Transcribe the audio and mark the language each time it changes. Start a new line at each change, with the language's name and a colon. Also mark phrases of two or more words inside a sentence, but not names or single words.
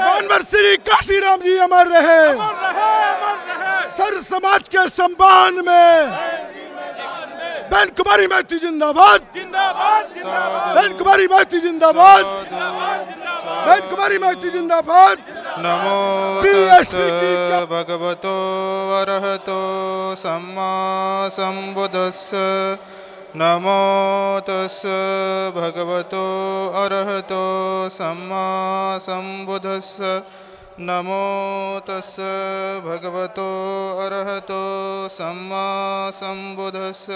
Hindi: मानवर श्री काशीराम जी अमर रहे। अमर रहे, अमर रहे। सर समाज के सम्मान में बहन कुमारी महती जिंदाबाद, जिंदाबाद, जिंदाबाद, बहन कुमारी महती जिंदाबाद, बहन कुमारी महती जिंदाबाद।
Pali: नमो तस् भगवतो अरहतो सम्मा सम्बुद्धस्स। नमो तस् भगवतो अरहतो सम्मा सम्बुद्धस्स। नमो तस् भगवतो अरहतो सम्मा सम्बुद्धस्स।